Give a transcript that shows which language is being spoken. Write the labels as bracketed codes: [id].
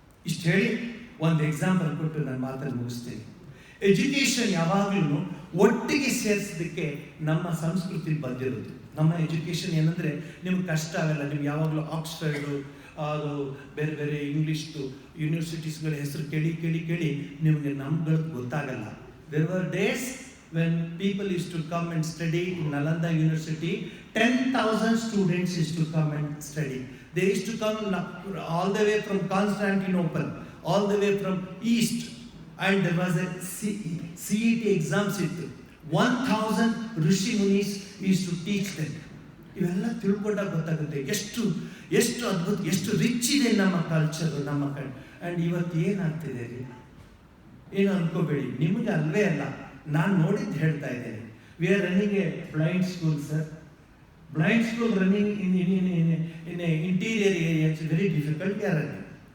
[kn] ಇಷ್ಟು ಹೇಳಿ ಒಂದು ಎಕ್ಸಾಂಪಲ್ ಕೊಟ್ಟು ನಾನು ಮಾತನ್ನು ಮುಗಿಸ್ತೀನಿ. ಎಜುಕೇಷನ್ ಯಾವಾಗಲೂ ಒಟ್ಟಿಗೆ ಸೇರಿಸೋದಕ್ಕೆ ನಮ್ಮ ಸಂಸ್ಕೃತಿ ಬಂದಿರೋದು. ನಮ್ಮ ಎಜುಕೇಷನ್ ಏನಂದರೆ ನಿಮ್ಗೆ ಕಷ್ಟ ಆಗಲ್ಲ. ನಿಮ್ಗೆ ಯಾವಾಗಲೂ ಆಕ್ಸ್ಫರ್ಡು, ಅದು ಬೇರೆ ಬೇರೆ ಇಂಗ್ಲೀಷ್ದು ಯೂನಿವರ್ಸಿಟೀಸ್ಗಳ ಹೆಸರು ಕೇಳಿ ನಿಮಗೆ ನಮ್ಗಳದ್ದು ಗೊತ್ತಾಗಲ್ಲ. [en] There were days when people used to come and study in Nalanda University. 10,000 students used to come and study. They used to come all the way from Constantinople, all the way from east, and there was a CET exams. 1,000 Rishi Munis used to teach them. [kn] ಇವೆಲ್ಲ ತಿಳ್ಕೊಂಡಾಗ ಗೊತ್ತಾಗುತ್ತೆ ಎಷ್ಟು ಅದ್ಭುತ, ಎಷ್ಟು rich ಇದೆ ನಮ್ಮ culture, ನಮ್ಮ and ಇವತ್ತು ಏನಾಗ್ತಿದೆ ರೀ, ಏನು ಅನ್ಕೋಬೇಡಿ, ನಿಮಗೆ ಅಲ್ವೇ ಅಲ್ಲ, ನಾನು ನೋಡಿದ್ದು ಹೇಳ್ತಾ ಇದ್ದೇನೆ. [en] We are running a blind school sir. Blind school running in interior area, it's very difficult. We are running.